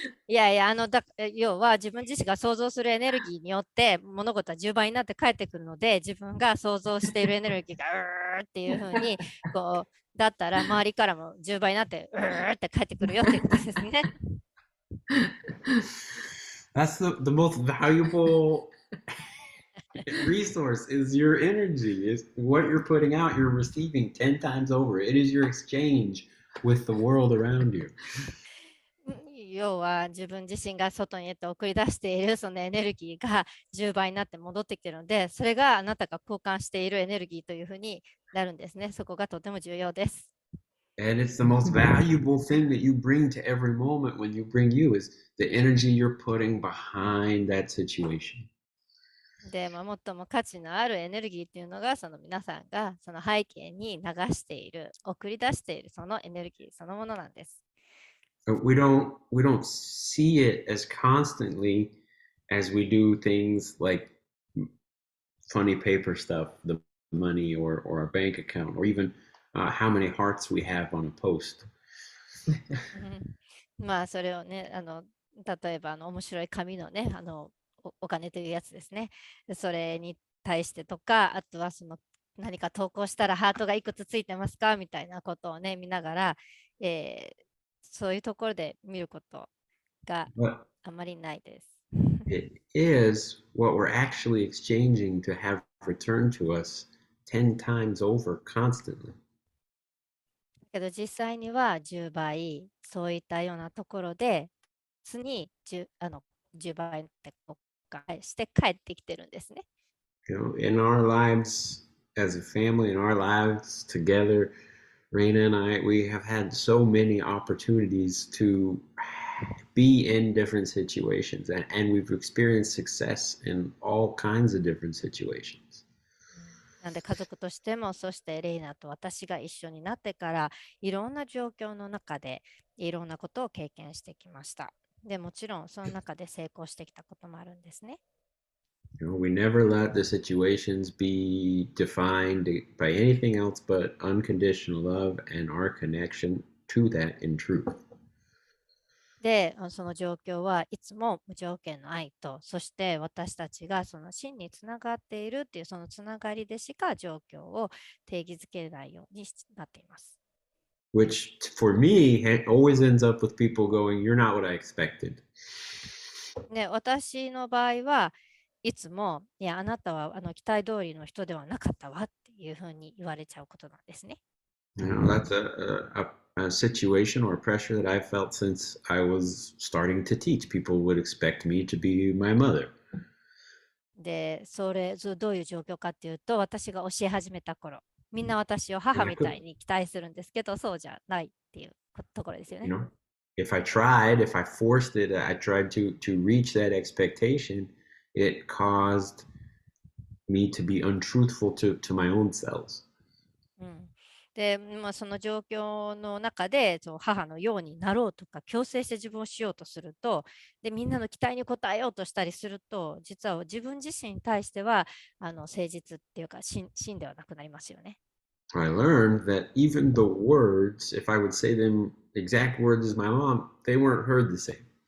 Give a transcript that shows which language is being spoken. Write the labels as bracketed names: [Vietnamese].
[Japanese] いやいや、要は自分自身が想像するエネルギーによって物事は10倍になって返ってくるので、自分が想像しているエネルギーがっていう風にこうだったら周りからも10倍になってって返ってくるよっていうことですね。 [English] That's the most valuable resource is your energy. Is what you're putting out, you're receiving 10 times over. It is your exchange with the world around you. [Japanese] 要は自分自身が外に送り出しているそのエネルギーが10倍になって戻ってきているので、それがあなたが交換しているエネルギーというふうになるんですね。そこがとても重要です。 [English] And it's the most valuable thing that you bring to every moment when you bring you is the energy you're putting behind that situation. [Japanese] で、最も価値のあるエネルギーっていうのがその皆さんがその背景に流している、送り出しているそのエネルギーそのものなんです。 [English] But we don't see it as constantly as we do things like funny paper stuff, the money or our bank account, or even how many hearts we have on a post. [Japanese] まあそれをね、例えば面白い紙のね、お金というやつですね。それに対してとか、あとはその何か投稿したらハートがいくつついてますかみたいなことをね、見ながら、そういうところで見ることがあまりないです。 [English] It is what we're actually exchanging to have returned to us 10 times over constantly. [Japanese] けど実際には10倍、そういったようなところで、常に10倍ってこうして帰ってきてるんですね。 [English] In our lives as a family, in our lives together, Raina and I, we have had so many opportunities to be in different situations, and we've experienced success in all kinds of different situations. [Japanese] なんで家族としても、そしてレイナと私が一緒になってから、いろんな状況の中でいろんなことを経験してきました。でもちろんその中で成功してきたこともあるんですね。 [English] We never let the situations be defined by anything else but unconditional love and our connection to that in truth. [Japanese] で、その状況はいつも無条件の愛と、そして私たちがその真につながっているっていうそのつながりでしか状況を定義づけないようになっています。 [English] Which for me always ends up with people going, "You're not what I expected." [Japanese] で、私の場合はいつも、いや、あなたは期待通りの人ではなかったわっていうふうに言われちゃうことなんですね。 [English] That's a situation or pressure that I've felt since I was starting to teach. People would expect me to be my mother. [Japanese] で、どういう状況かっていうと、私が教え始めた頃、みんな私を母みたいに期待するんですけど、そうじゃないっていうところですよね。 [English] If I forced it, I tried to reach that expectation, it caused me to be untruthful to my own selves. [Japanese] で、その状況の中で母のようになろうとか強制して自分をしようとすると、でみんなの期待に応えようとしたりすると、実は自分自身に対しては誠実っていうか真ではなくなりますよね。 [English] I learned that even the words, if I would say them exact words as my mom, they weren't heard the same.